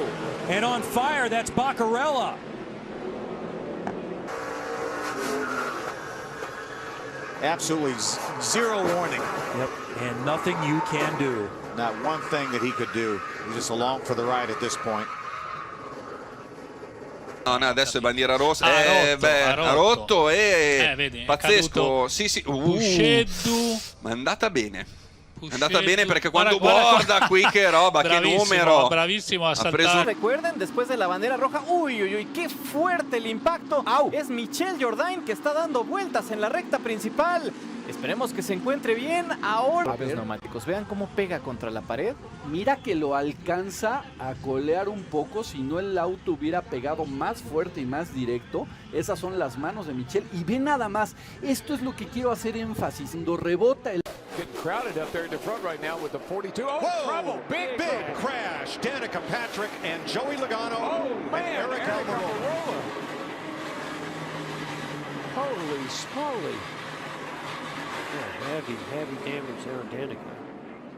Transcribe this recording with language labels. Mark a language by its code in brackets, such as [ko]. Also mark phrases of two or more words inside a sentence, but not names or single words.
[en] And on fire, that's Baccarella. Absolutely zero warning. Yep, and nothing you can do. Not one thing that he could do. He's just along for the ride at this point. [it] No, adesso è bandiera rossa. Ha rotto vedi, pazzesco. Sì. Ma è andata bene. È andata bene perché cuando guarda qui che roba, che numero. [es] Bravissimo a saltar. Recuerden, después de la bandera roja, uy, qué fuerte el impacto. Es Michel Jourdain que está dando vueltas en la recta principal. Esperemos que se encuentre bien ahora. Los neumáticos, vean cómo pega contra la pared. Mira que lo alcanza a colear un poco, si no el auto hubiera pegado más fuerte y más directo. Esas son las manos de Michel. Y ve nada más, esto es lo que quiero hacer énfasis. Cuando rebota el... [en] Getting crowded up there in the front right now with the 42. Oh, trouble! Big crash. Danica Patrick and Joey Logano and Eric Almirola. Holy smoly. Yeah, heavy damage there on Danica.